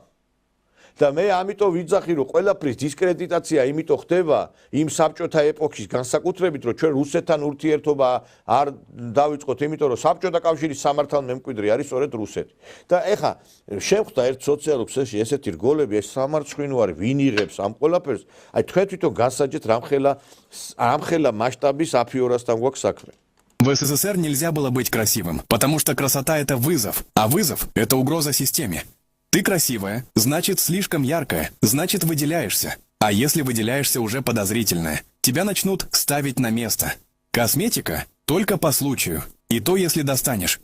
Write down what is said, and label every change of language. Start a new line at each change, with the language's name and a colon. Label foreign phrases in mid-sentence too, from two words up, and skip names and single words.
Georgian: და მე ამიტომ ვიძახი, რომ ყველაფრის დისკრედიტაცია იმიტომ ხდება იმ საბჭოთა ეპოქის განსაკუთრებით, რომ ჩვენ რუსეთთან ურთიერთობა არ დავიწყოთ, იმიტომ რომ საბჭოთა კავშირის სამართალ მემკვიდრე არის სწორედ რუსეთი. და ეხა შემხვდა ერთ სოციალურ ქსელში ესეთი რგოლები, ეს სამარცხვინო არის, ვინ იღებს ამ ყველაფერს, აი თქვენ თვითონ გასაჯეთ რამხელა მასშტაბის აფიორასთან გვაქვს საქმე.
Russian: В СССР нельзя было быть красивым, потому что красота — это вызов, а вызов — это угроза системе. Ты красивая, значит слишком яркая, значит выделяешься. А если выделяешься уже подозрительное, тебя начнут ставить на место. Косметика только по случаю, и то если достанешь.